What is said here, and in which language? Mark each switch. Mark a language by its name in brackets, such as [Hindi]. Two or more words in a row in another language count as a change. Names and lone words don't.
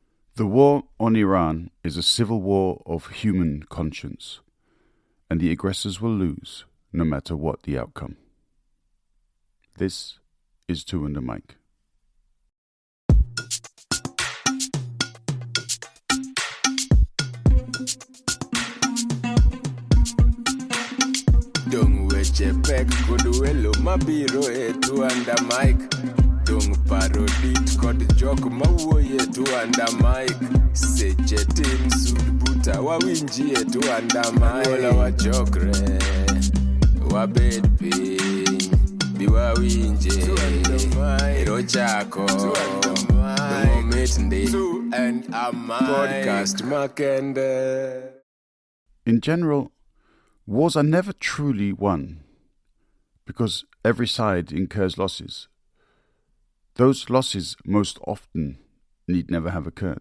[English] The war on Iran is a civil war of human conscience, and the aggressors will lose no matter what the outcome. This is Two and a Mic. [Luo (Kenya and Tanzania)] Dung weche pek kod welo mabiro e Two and a Mic. Dung parodit kod jok mawuoye Two and a Mic. Seche tin sud buta wawinji e Two and a Mic. Wala wachokre wabed piny bi wawinje ero chako momit ndi Two and a Mic podcast makende. [English] In general, wars are never truly won, because every side incurs losses. Those losses most often need never have occurred.